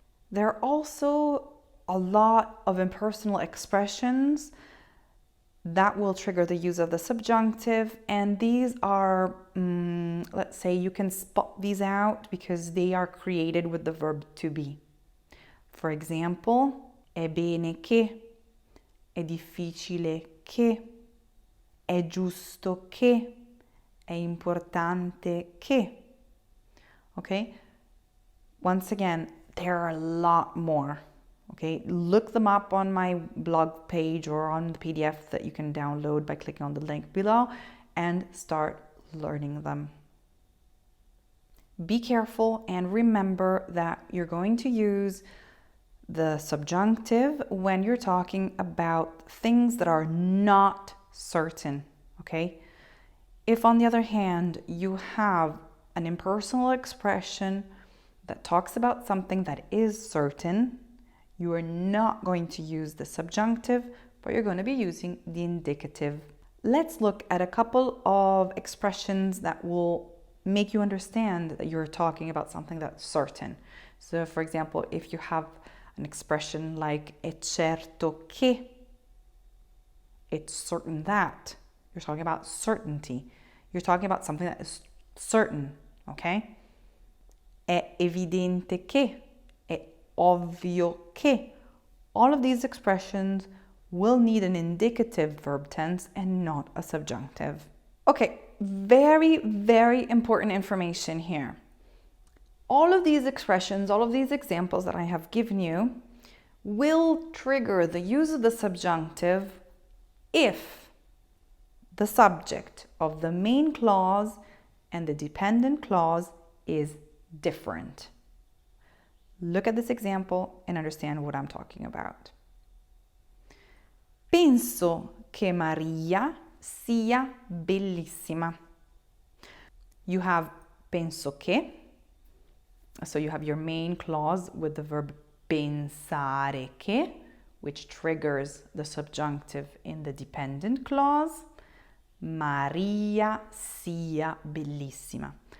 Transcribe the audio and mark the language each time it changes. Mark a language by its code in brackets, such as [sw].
[en] There are also a lot of impersonal expressions that will trigger the use of the subjunctive, and these are, let's say you can spot these out because they are created with the verb to be. [it] For example, è bene che, è difficile che, è giusto che, è importante che. [en] Okay? Once again, there are a lot more. Okay, look them up on my blog page or on the PDF that you can download by clicking on the link below and start learning them. Be careful and remember that you're going to use the subjunctive when you're talking about things that are not certain, okay? If, on the other hand, you have an impersonal expression that talks about something that is certain, you are not going to use the subjunctive, but you're going to be using the indicative. Let's look at a couple of expressions that will make you understand that you're talking about something that's certain. So, for example, if you have an expression like [it] è certo che, [en] it's certain that, you're talking about certainty. You're talking about something that is certain, okay? [it] È evidente che, è ovvio che. [en] All of these expressions will need an indicative verb tense and not a subjunctive. Okay, very, very important information here. All of these expressions, all of these examples that I have given you will trigger the use of the subjunctive if the subject of the main clause and the dependent clause is different. Look at this example and understand what I'm talking about. [it] Penso che Maria sia bellissima. [en] You have [it] penso che, [en] so you have your main clause with the verb [it] pensare che, [en] which triggers the subjunctive in the dependent clause. [it] Maria sia bellissima.